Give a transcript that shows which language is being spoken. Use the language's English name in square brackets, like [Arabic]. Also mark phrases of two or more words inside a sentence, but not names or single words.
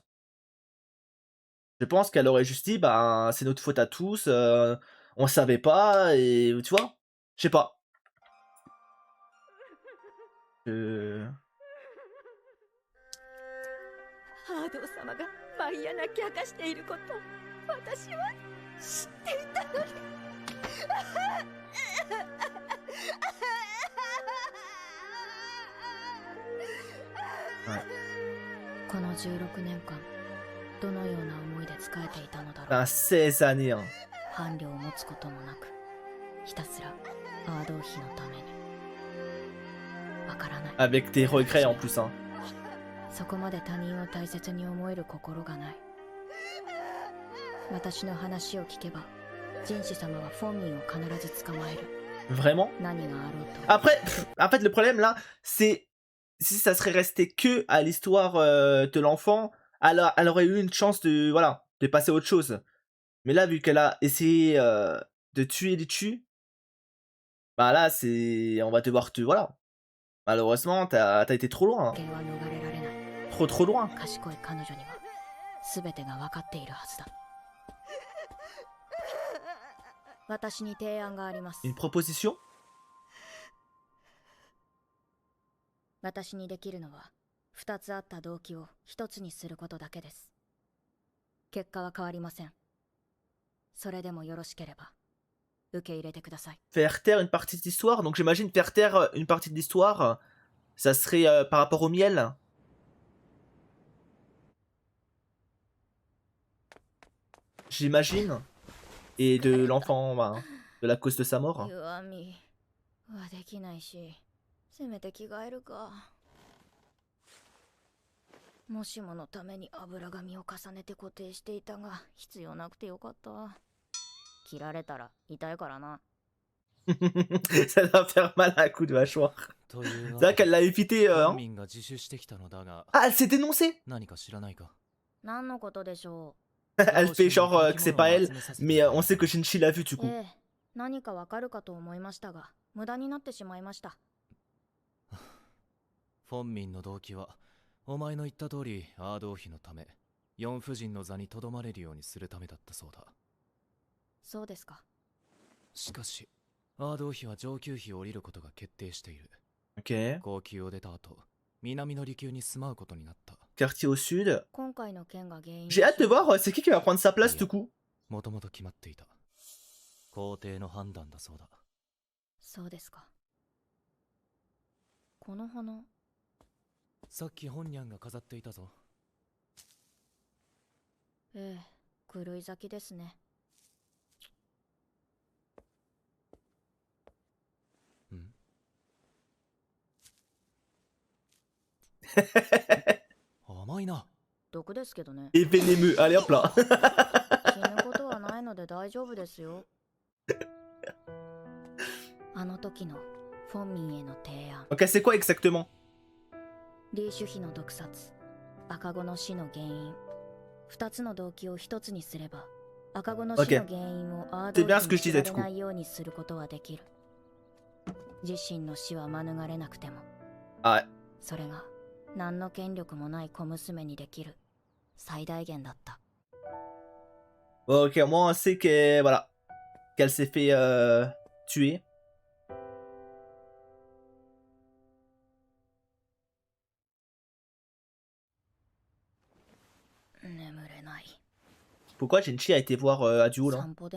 [French] Je pense qu'elle aurait juste dit, bah, c'est notre faute à tous, on savait pas, et tu vois, je sais pas. [Japanese] アードー様がマイヤ泣き明かしていること私は知っていたのに。この16年間どのような思いで仕えていたのだろう。 [French] Ben, 16 années, hein. [Japanese] 伴侶を持つこともなくひたすらアードー妃のために。わからない。 [French] Avec tes regrets en plus, hein. [Japanese] そこまで他人を大切に思える心がない。私の話を聞けば人士様はフォンミンを必ず捕まえる。 [French] Vraiment? [Japanese] 何があろうと。 [French] Après, en fait, le problème là, c'est si ça serait resté que à l'histoire de l'enfant, alors elle aurait eu une chance de, voilà, de passer à autre chose. Mais là, vu qu'elle a essayé de tuer les tues, bah là, c'est, on va devoir te, voilà. Malheureusement, t'as été trop loin. [Japanese] 刑は逃れられない。 [French] Trop loin. [Japanese] 賢い彼女には全てが分かっているはずだ。私に提案があります。 [French] Une proposition? [Japanese] 私にできるのは2つあった動機を1つにすることだけです。結果は変わりません。それでもよろしければ受け入れてください。 [French] Faire taire une partie de l'histoire, donc j'imagine faire taire une partie de l'histoire, ça serait par rapport au miel. J'imagine. Et de l'enfant, bah, de la cause de sa mort. [Japanese] 弱みはできないし、せめて着替えるか。もしものために油紙を重ねて固定していたが、必要なくてよかった。切られたら痛いからな。 [French] Ça doit faire mal à un coup de mâchoire. [Japanese] という [French] C'est vrai qu'elle l'a évité. [Japanese] 本 [French] Hein. [Japanese] 民が自首してきたのだが [French] Ah, elle s'est dénoncée. [Japanese] 何か知らないか。何のことでしょ [French] Elle fait genre que c'est pas elle, mais on sait que Shinji l'a vu du [Japanese] う。 [French] coup. [Japanese] ええ、何かわかるかと思いましたが、無駄になってしまいました。本民の動機はお前の言った通りアード王妃のため四夫人の座にとどまれるようにするためだったそうだ。そうですか。しかしアード王妃は上級妃を降りることが決定している。 [French] Ok. [Japanese] 後宮を出た後南の離宮に住まうことになった。 [French] Quartier au sud. [Japanese] 今回の件が原因。 [French] J'ai hâte de voir c'est qui va prendre sa place du coup. [Japanese] もともと決まっていた皇帝の判断だそうだ。そうですか。この花、さっき本ニャンが飾っていたぞ。ええ、狂い咲きですね。甘いな。毒ですけどね。 [French] Et vénémeux. Allez hop là. [Japanese] 死ぬことはないので大丈夫ですよ。あの時のフォンミンへの提案。 [French] Ok, c'est quoi exactement? [Japanese] リーシュ妃の毒殺、赤子の死の原因、2つの動機を1つにすれば、赤子の死の原因をアードに知られないようにすることはできる。自身の死は免れなくても、それが何の権力もない小娘にできる最大限だった。 [French] Ok, moi on sait que voilà, qu'elle s'est fait tuer. Pourquoi Shinji a été voir Aduo là?